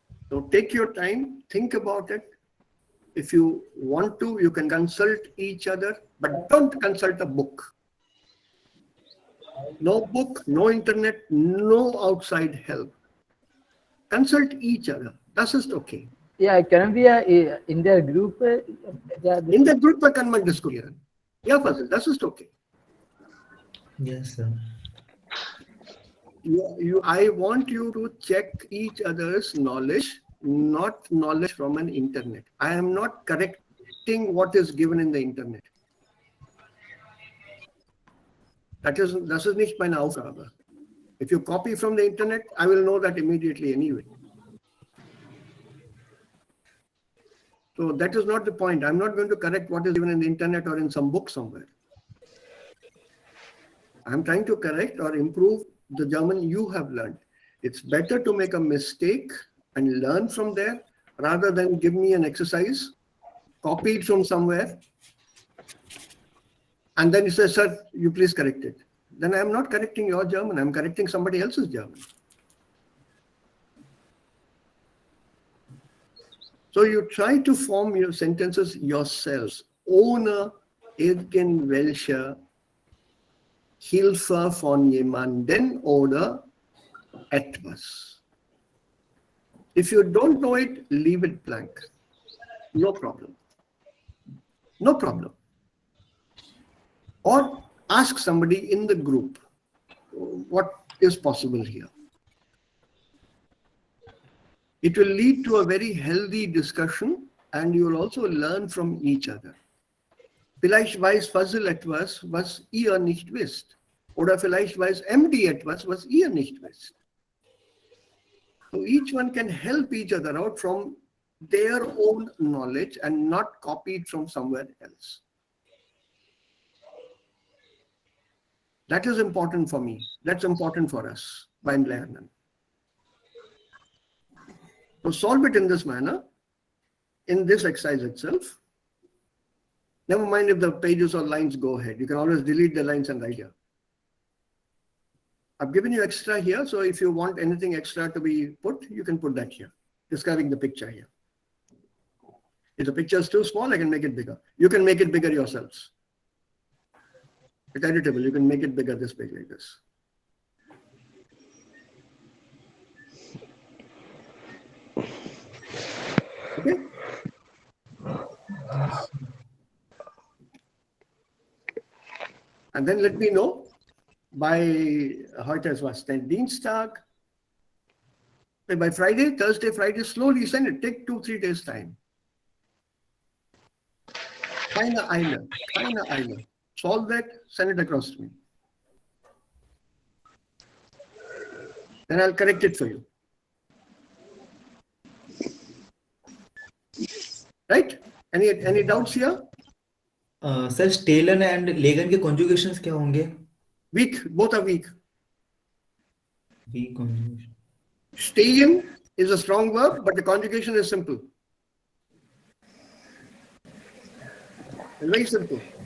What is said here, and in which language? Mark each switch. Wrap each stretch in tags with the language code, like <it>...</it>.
<en>So take your time, think about it. If you want to, you can consult each other, but don't consult a book. No book, no internet, no outside help. Consult each other.</en> <de>Das ist okay.</de> <en>Yeah, can we in their group?</en> <de>In der Gruppe kann man diskutieren. Ja, Fazil, das ist okay.</de> <en>Yes sir. I want you to check each other's knowledge, not knowledge from an internet. I am not correcting what is given in the internet.</en> <de>Das ist nicht meine Aufgabe.</de> <en>If you copy from the internet, I will know that immediately anyway. So that is not the point. I'm not going to correct what is given in the internet or in some book somewhere. I'm trying to correct or improve the German you have learned. It's better to make a mistake and learn from there, rather than give me an exercise, copy it from somewhere, and then you say, sir, you please correct it. Then I'm not correcting your German, I'm correcting somebody else's German. So you try to form your sentences yourselves.</en> <de>Ohne irgendwelche Hilfe von jemanden oder etwas.</de> <en>If you don't know it, leave it blank. No problem. No problem. Or ask somebody in the group what is possible here. It will lead to a very healthy discussion, and you will also learn from each other.</en> <de>Vielleicht weiß Fazil etwas, was ihr nicht wisst. Oder vielleicht weiß MD etwas, was ihr nicht wisst.</de> <en>So each one can help each other out from their own knowledge and not copy it from somewhere else. That is important for me. That's important for us</en> <de>beim Lernen.</de> <en>So solve it in this manner, in this exercise itself. Never mind if the pages or lines go ahead. You can always delete the lines and write here. I've given you extra here, so if you want anything extra to be put, you can put that here, describing the picture here. If the picture is too small, I can make it bigger. You can make it bigger yourselves. It's editable. You can make it bigger, this page like this. Okay? And then let me know by</en> <de>heute ist was,</de> <en>then Dienstag. By Friday, Thursday, Friday, slowly send it. Take 2-3 days time.</en> <de>Keine Eile.</de> <en>Solve that, send it across to me. Then I'll correct it for you. Right? Any doubts here?</en> <hi>Sir Stalin and legend के कॉन्जुगेशंस क्या होंगे?</hi> <en>Weak, both are weak. Weak conjugation. Stehen is a strong verb, but the conjugation is simple. It's very simple.</en>